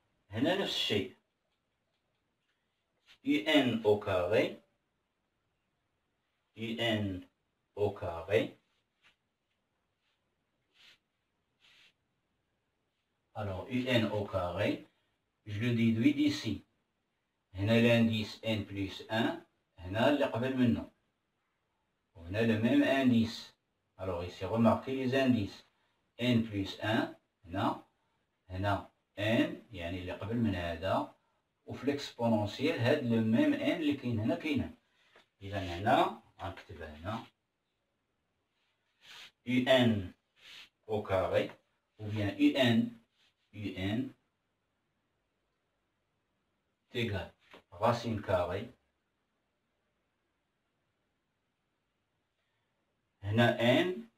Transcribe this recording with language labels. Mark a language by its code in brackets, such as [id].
[ar] هنا نفس الشيء، [fr] Un au carré, Un au carré. Alors Un au carré, je le déduis d'ici. [ar] هنا [fr] l'indice N plus 1, [ar] هنا اللي قبل منه. وهنا [fr] le même indice. Alors ici remarquez les indices. [ar] N plus 1 هنا N يعني اللي قبل من هذا، وفي l'exponentiel هاد [fr] le même N [ar] اللي كاين هنا كاين. إذا هنا غنكتبها هنا [fr] UN au carré ou bien UN égale racine carrée [ar] هنا N.